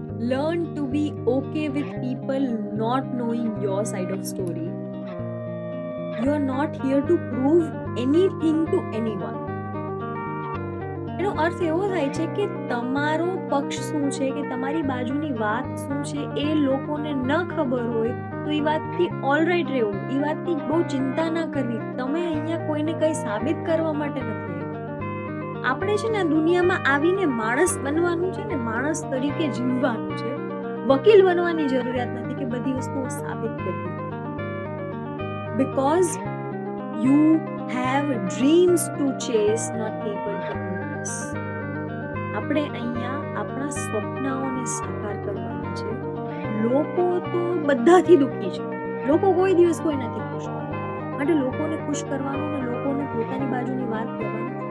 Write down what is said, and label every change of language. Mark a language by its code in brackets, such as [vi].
[en] Learn to be okay with people not knowing your side of story. You are not here to prove anything to anyone. [gu] એનો અર્થ એવો થાય છે કે તમારો પક્ષ શું છે, કે તમારી બાજુની વાત શું છે એ લોકોને ન ખબર હોય તો એ વાતથી ઓલરાઈટ રહેવું, એ વાતની બહુ ચિંતા ના કરવી. તમે અહીંયા કોઈને કંઈ સાબિત કરવા માટે નથી. આપણે છે ને દુનિયામાં આવીને માણસ બનવાનું છે ને, માણસ તરીકે જીવવાનું છે. વકીલ બનવાની જરૂરિયાત નથી કે બધી વસ્તુઓ સાબિત કરવી. [en] Because you have dreams to chase, not people to impress. [gu] આપણે અહીંયા આપણા સ્વપ્નાઓને સાકાર કરવાના છે. લોકો તો બધાથી દુઃખી છે, લોકો કોઈ દિવસ કોઈ નથી ખુશ, માટે લોકોને ખુશ કરવાનું ને લોકોને પોતાની બાજુની વાત કહેવાની